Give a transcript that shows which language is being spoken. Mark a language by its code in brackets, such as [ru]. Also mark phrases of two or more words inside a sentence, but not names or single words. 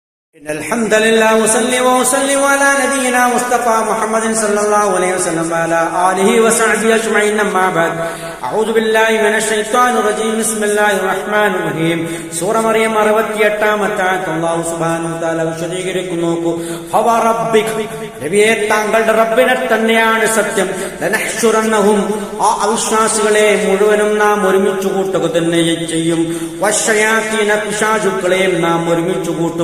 [ar] إن الحمد لله وصلي وسلم على نبينا مصطفى محمد صلى الله عليه وسلم وعلى آله وصحبه أجمعين أما بعد أعوذ بالله من الشيطان الرجيم بسم الله الرحمن الرحيم [ml] സൂറ മറിയം 68-ാമത്തെ ആയത്ത് അല്ലാഹു സുബ്ഹാനഹു വ തആല വിശദീകരിക്കുന്നു. ഫവറബ്ബിക്, നബിയെ താങ്കളുടെ റബ്ബിനെ തന്നെയാണ് സത്യം. ലനഹ്ശുറന്നഹും, ആ അവിശ്വാസികളെ മുഴുവനും നാം ഒരുമിച്ച് കൂട്ടുക തന്നെ ചെയ്യും. വശയാതീന, പിശാചുക്കളെയും നാം ഒരുമിച്ച് കൂട്ടും.